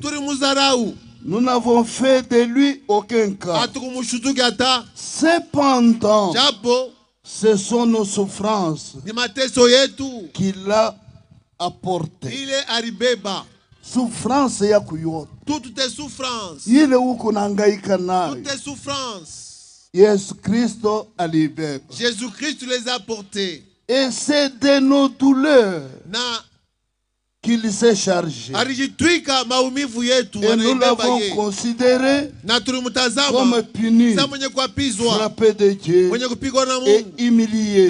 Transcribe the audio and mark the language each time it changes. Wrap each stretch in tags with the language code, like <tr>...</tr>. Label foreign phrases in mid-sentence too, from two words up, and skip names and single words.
<fr>Nous n'avons fait de lui aucun cas. Cependant, ce sont nos souffrances qu'il a apportées.</fr> <sw>Souffrance ya kuyote.</sw> <fr>Toutes tes souffrances.</fr> <sw>Ile uko nangaika nayo.</sw> <fr>Toutes tes souffrances.</fr> <sw>Yesu Kristo alibeba.</sw> <fr>Jésus-Christ les a portées. Et c'est de nos douleurs qu'il s'est chargé. Et nous l'avons considéré comme puni, frappé de Dieu et humilié.</fr>